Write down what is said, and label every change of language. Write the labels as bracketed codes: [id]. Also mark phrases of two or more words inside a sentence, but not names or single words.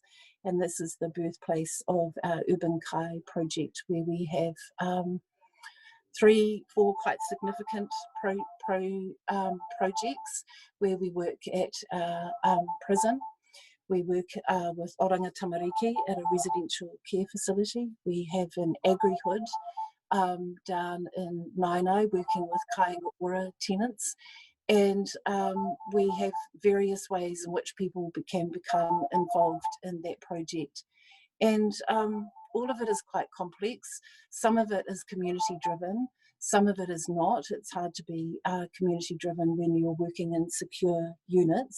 [en] And this is the birthplace of our Urban Kai project, where we have 3, 4 quite significant projects where we work at prison. We work with Oranga Tamariki at a residential care facility. We have an agri-hood down in Nainai working with [mi] kai ora [en] tenants. And we have various ways in which people can become involved in that project. And all of it is quite complex. Some of it is community driven, some of it is not. It's hard to be community driven when you're working in secure units.